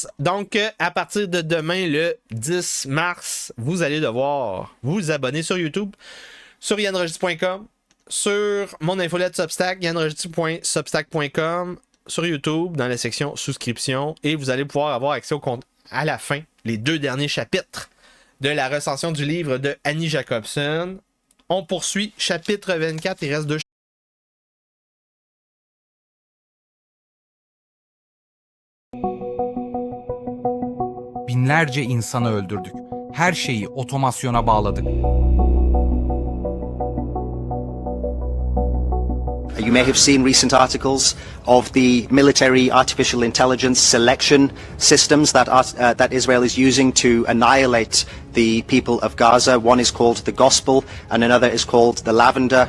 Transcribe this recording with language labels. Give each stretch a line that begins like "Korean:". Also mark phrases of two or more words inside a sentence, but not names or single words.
French: Donc, à partir de demain, le 10 mars, vous allez devoir vous abonner sur YouTube, sur yanrogis.com, sur mon infolette Substack, yanrogis.substack.com, sur YouTube, dans la section souscription, et vous allez pouvoir avoir accès au compte à la fin, les 2 derniers chapitres de la recension du livre de Annie Jacobson. On poursuit, chapitre 24, il reste 2
Turkish: Binlerce insanı öldürdük. Her şeyi otomasyona bağladık.
English: You may have seen recent articles of the military artificial intelligence selection systems that Israel is using to annihilate the people of Gaza. One is called the Gospel and another is called the Lavender.